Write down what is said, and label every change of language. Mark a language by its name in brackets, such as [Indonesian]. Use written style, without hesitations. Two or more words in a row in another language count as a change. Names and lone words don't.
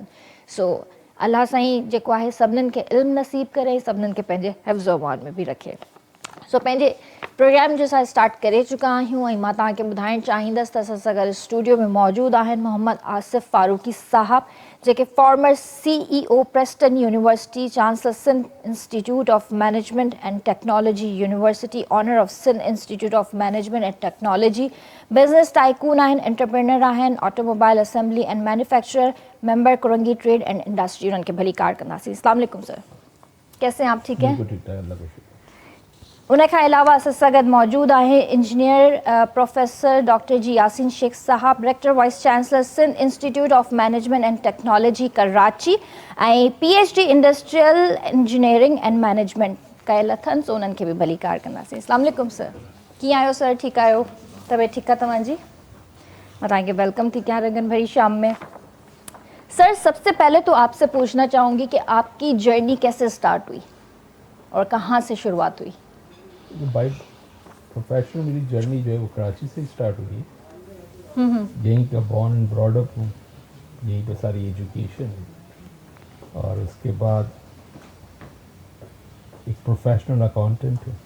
[Sindhi] सो अलाह साईं जेको आहे सभिनीनि खे इल्मु नसीब करे, सभिनीनि खे पंहिंजे हिफ़्ज़ अमान में बि रखे। सो पंहिंजे प्रोग्राम जो असां स्टार्ट करे चुका आहियूं, ऐं मां तव्हांखे ॿुधाइणु चाहींदसि त असां सां गॾु स्टूडियो में मौजूदु आहिनि मोहम्मद आसिफ़ फारूकी साहब, जेके [English] former CEO [Sindhi] प्रेस्टन यूनिवर्सिटी, चांसलर सिंध इंस्टीट्यूट ऑफ मैनेजमेंट एंड टेक्नोलॉजी यूनिवर्सिटी, ऑनर ऑफ सिंध इंस्टीट्यूट ऑफ मैनेजमेंट एंड टेक्नोलॉजी, [English] business tycoon [Sindhi] आहिनि, एंटरप्रेन्योर आहिनि, [English] automobile assembly and manufacturer, [Sindhi] मेंबर कुरंगी ट्रेड एंड इंडस्ट्री, उन्हनि खे भली कार कंदासीं। [Urdu] السلام علیکم سر، کیسے ہیں آپ؟ ٹھیک ہے. [Sindhi] उन खां अलावा असां सां गॾु मौजूदु आहे इंजीनियर प्रोफेसर डॉक्टर जी यासीन शेख साहब, [English] rector vice chancellor [Sindhi] सिंध इंस्टीट्यूट ऑफ मैनेजमेंट एंड टेक्नोलॉजी कराची, ऐं PhD [English] industrial engineering and management [Sindhi] कयल अथनि, सो उन्हनि खे बि भली कार कंदासीं। अस्सलाम वालेकुम सर, कीअं आहियो सर? ठीकु आहियो? तबियत ठीकु आहे तव्हांजी? मैं तव्हांखे वेलकम थी कयां रंगन भरी शाम में। [Urdu] سر سب سے پہلے تو آپ سے پوچھنا چاہوں گی کہ آپ کی جرنی کیسے اسٹارٹ ہوئی اور کہاں سے شروعات ہوئی? [English] by professional [Urdu] میری جرنی جو ہے وہ کراچی سے اسٹارٹ ہوئی. یہیں کا [English] born and brought up [Urdu] ہوں، یہیں پے ساری ایجوکیشن، اور اس کے بعد ایک [English] professional accountant [Urdu] हूँ।